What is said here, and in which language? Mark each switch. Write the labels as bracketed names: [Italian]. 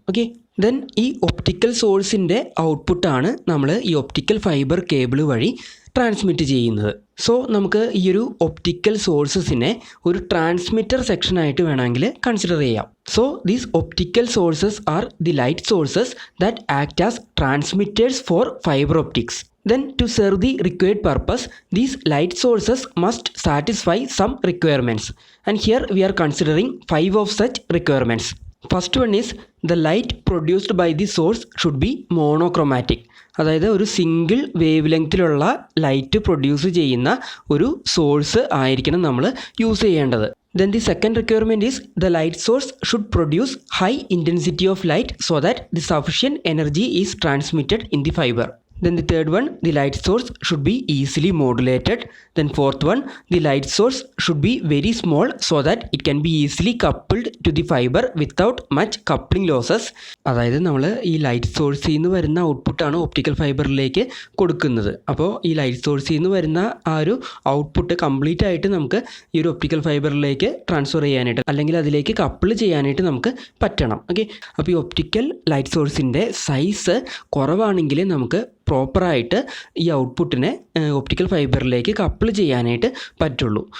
[Malayalam] Okay, then ഈ optical സോഴ്സിൻ്റെ ഔട്ട്പുട്ടാണ് നമ്മൾ ഈ ഒപ്റ്റിക്കൽ ഫൈബർ കേബിൾ വഴി ട്രാൻസ്മിറ്റ് ചെയ്യുന്നത്. സോ നമുക്ക് ഈ ഒരു ഒപ്റ്റിക്കൽ സോഴ്സസിനെ ഒരു ട്രാൻസ്മിറ്റർ സെക്ഷനായിട്ട് വേണമെങ്കിൽ കൺസിഡർ ചെയ്യാം. [English] So these optical sources are the light sources that act as transmitters for fibre optics. Then to serve the required purpose, these light sources must satisfy some requirements. And here we are considering 5 of such requirements. First one is the light produced by the source should be monochromatic. [Malayalam] അതായത് ഒരു single wave ലെങ്ത്തിലുള്ള light produce ചെയ്യുന്ന ഒരു source ആയിരിക്കണം നമ്മൾ use ചെയ്യേണ്ടത്. [English] Then the second requirement is the light source should produce high intensity of light so that the sufficient energy is transmitted in the fiber. Then the third one, the light source should be easily modulated. Then fourth one, the light source should be very small so that it can be easily coupled to the fiber without much coupling losses. [Malayalam] അതായത് നമ്മൾ ഈ light സോഴ്സിൽ നിന്ന് വരുന്ന ഔട്ട്പുട്ടാണ് optical ഫൈബറിലേക്ക് കൊടുക്കുന്നത്. അപ്പോൾ ഈ light സോഴ്സിൽ നിന്ന് വരുന്ന ആ ഒരു ഔട്ട്പുട്ട് കംപ്ലീറ്റ് ആയിട്ട് നമുക്ക് ഈ ഒരു ഒപ്റ്റിക്കൽ ഫൈബറിലേക്ക് ട്രാൻസ്ഫർ ചെയ്യാനായിട്ട് അല്ലെങ്കിൽ അതിലേക്ക് കപ്പിൾ ചെയ്യാനായിട്ട് നമുക്ക് പറ്റണം. ഓക്കെ, അപ്പോൾ ഈ ഒപ്റ്റിക്കൽ ലൈറ്റ് സോഴ്സിൻ്റെ സൈസ് കുറവാണെങ്കിൽ നമുക്ക് പ്രോപ്പറായിട്ട് ഈ ഔട്ട്പുട്ടിനെ ഒപ്റ്റിക്കൽ ഫൈബറിലേക്ക് കപ്പിൾ ചെയ്യാനായിട്ട് പറ്റുള്ളൂ.